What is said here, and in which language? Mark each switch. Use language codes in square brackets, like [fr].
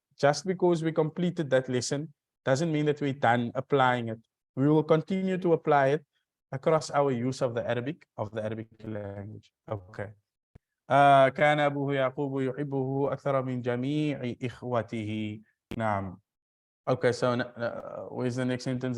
[en] Just because we completed that lesson doesn't mean that we're done applying it. We will continue to apply it across our use of the Arabic language. Okay. [ar] كان أبوه يعقوب يحبه أكثر من جميع إخوته. نعم. [en] Okay, so where's the next sentence?